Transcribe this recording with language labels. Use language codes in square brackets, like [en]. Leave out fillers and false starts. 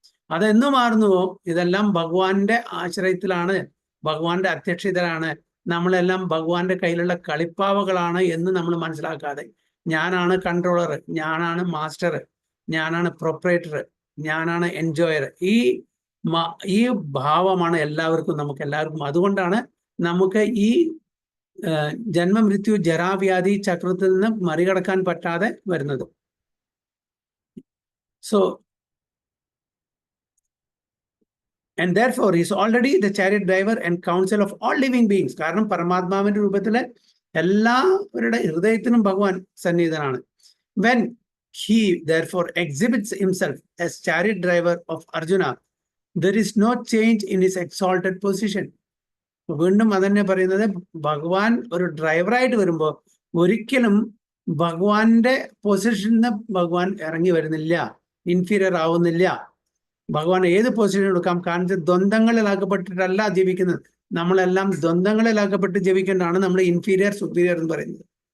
[ml] അതെന്നു മാറുന്നുവോ, ഇതെല്ലാം ഭഗവാന്റെ ആശ്രയത്തിലാണ്, ഭഗവാന്റെ അധ്യക്ഷതയിലാണ്, നമ്മളെല്ലാം ഭഗവാന്റെ കയ്യിലുള്ള കളിപ്പാവകളാണ് എന്ന് നമ്മൾ മനസ്സിലാക്കാതെ ഞാനാണ് കൺട്രോളർ, ഞാനാണ് മാസ്റ്റർ, ഞാനാണ് പ്രൊപ്പറേറ്റർ, ഞാനാണ് എൻജോയർ, ഈ ഭാവമാണ് നമുക്ക് എല്ലാവർക്കും. അതുകൊണ്ടാണ് നമുക്ക് ഈ ജന്മമൃത്യു ജരാവ്യാധി ചക്രത്തിൽ നിന്ന് മറികടക്കാൻ പറ്റാതെ വരുന്നത്. [en] So and therefore he is already the chariot driver and counsel of all living beings. [ml] കാരണം പരമാത്മാവിന്റെ രൂപത്തിലെ എല്ലാവരുടെ ഹൃദയത്തിനും ഭഗവാൻ സന്നിഹിതനാണ്. [en] When he therefore exhibits himself as chariot driver of Arjuna, there is no change in his exalted position. [ml] വീണ്ടും അതന്നെ പറയുന്നത്, ഭഗവാൻ ഒരു ഡ്രൈവറായിട്ട് വരുമ്പോൾ ഒരിക്കലും ഭഗവാന്റെ പൊസിഷനിൽ നിന്ന് ഭഗവാൻ ഇറങ്ങി വരുന്നില്ല, ഇൻഫീരിയർ ആവുന്നില്ല. ഭഗവാൻ ഏത് പൊസിഷൻ എടുക്കാം, കാരണം ദ്വന്ദ്ങ്ങളിലാക്കപ്പെട്ടിട്ടല്ല ജീവിക്കുന്നത്. നമ്മളെല്ലാം ദ്വന്ദ്ങ്ങളിലാക്കപ്പെട്ട് ജീവിക്കേണ്ടതാണ് നമ്മൾ ഇൻഫീരിയർ സുപ്പീരിയർ എന്ന് പറയുന്നത്.